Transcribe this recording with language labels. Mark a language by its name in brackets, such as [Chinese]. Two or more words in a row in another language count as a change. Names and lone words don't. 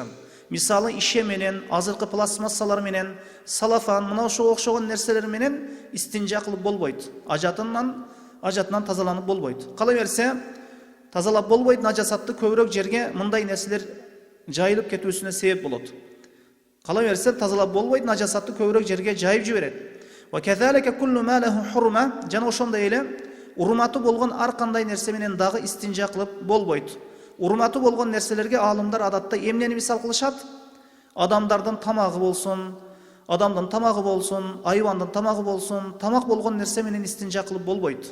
[Kyrgyz] Мисалы ише менен, азыркы пластмассалар менен, салафан, мына ошого окшогон нерселер менен истинжа кылып болбойт. Ажатынан тазаланып болбойт. Кала берсе тазалап болбойт, нажасатты көбүрөөк жерге мындай нерселер жайылып кетүүсүнө себеп болот. Кала берсе тазалап болбойт, нажасатты көбүрөөк жерге жайып жиберет. [Arabic] وكذلك كل ما له حرمة, [Kyrgyz] жана ошондой эле урматы болгон ар кандай нерсе менен дагы истинжа кылып болбойт. Урматы болгон нерселерге аалымдар адатта эмнени мисал кылышат? Адамдардын тамагы болсун, айвандын тамагы болсун, тамак болгон нерсе менен истинжа кылып болбойт.